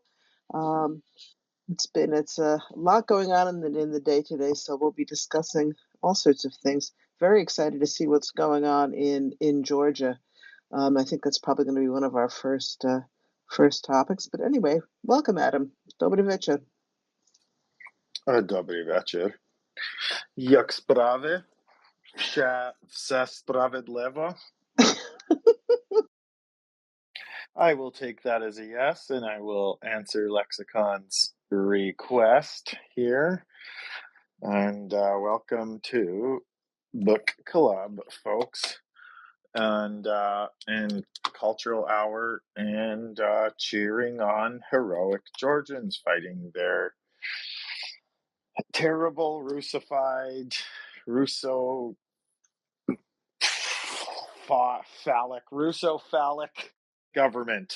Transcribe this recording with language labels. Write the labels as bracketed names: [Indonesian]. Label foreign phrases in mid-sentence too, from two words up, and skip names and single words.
[English] Um, it's a lot going on in the day today, so we'll be discussing all sorts of things. Very excited to see what's going on in Georgia. I think that's probably going to be one of our first topics. But anyway, welcome, Adam. [Polish] Dobry wieczór. Dobry wieczór. Jak sprawy? [Russian] Все справедливо? [English] I will take that as a yes, and I will answer Lexicon's request here. And welcome to Book Club, folks, and Cultural Hour, and cheering on heroic Georgians fighting their terrible Russified, Russo-phallic government.